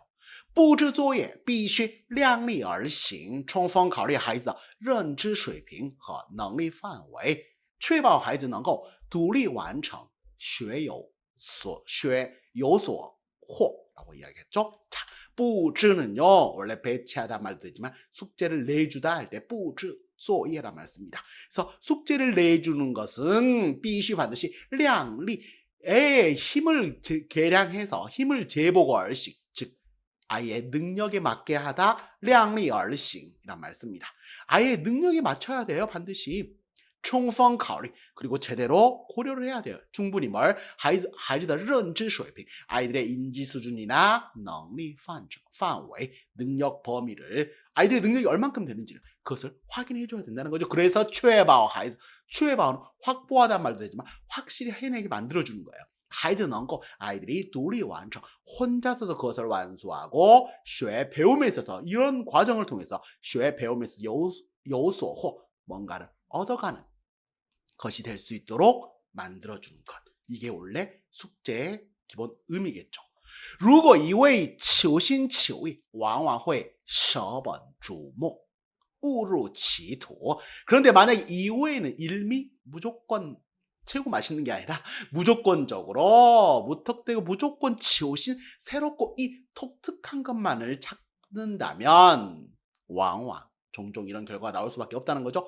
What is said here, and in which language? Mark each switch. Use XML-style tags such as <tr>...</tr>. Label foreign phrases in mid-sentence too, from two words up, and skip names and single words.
<zh>布置作业必须量力而行充分考虑孩子的认知水平和能力范围确保孩子能够独立完成学有所获</zh> <ko>라고 이야기했죠. 자, 布置 는요 원래 배치하다 말도 되지만 숙제를 내주다 할 때</ko> <zh>布置作业</zh> <ko>란 말 씁니다. 그래서 숙제를 내주는 것은 必须 반드시 量力 힘을 계량해서 힘을 재보고 얼씩 즉 아이의 능력에 맞게 하다</ko> <zh>量力而行</zh> <ko>이란 말 씁니다. 아이의 능력에 맞춰야 돼요. 반드시</ko> <zh>充分考虑</zh> <ko>그리고 제대로 고려를 해야 돼요. 충분히 뭘?</ko> <zh>孩子的认知水平</zh> <ko>아이들의 인지 수준이나 능력 范围 능력 범위를 아이들의 능력이 얼만큼 되는지를 그것을 확인해 줘야 된다는 거죠. 그래서 确保 확보하다는 말도 되지만 확실히 해내게 만들어주는 거예요.</ko> <zh>孩子能够</zh> <ko>아이들이</ko> <zh>独立完成</zh> <ko>혼자서도 그것을 완수하고 学 배움에 있어서 이런 과정을 통해서 学 배움에서</ko> <zh>有所获</zh> <ko>뭔가를 얻어가는 것이 될 수 있도록 만들어주는 것. 이게 원래 숙제의 기본 의미겠죠.</ko> <zh>如果一味求新求异往往会舍本逐末 误入歧途.</zh> <ko>그런데 만약에 이외에는 일미 무조건 최고 맛있는 게 아니라 무조건적으로 무턱대고 무조건 치오신 새롭고 이 독특한 것만을 찾는다면 왕왕 종종 이런 결과가 나올 수밖에 없다는 거죠.</ko>